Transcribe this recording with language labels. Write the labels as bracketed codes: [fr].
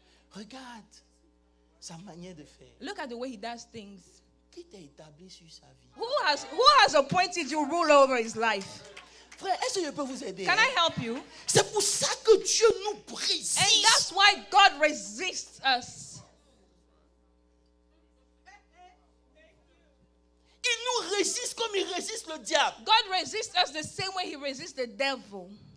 [fr] Regarde sa manière de faire. [en] Look at the way he does things. [fr] Qui t'a établi sur sa vie? [en] Who has appointed you rule over his life? [fr] Frère, est-ce que je peux vous aider? [en] Can I help you? [fr] C'est pour ça que Dieu nous brise. [en] And that's why God resists us. [fr] Il nous résiste comme il résiste le diable. [en] God resists us the same way he resists the devil.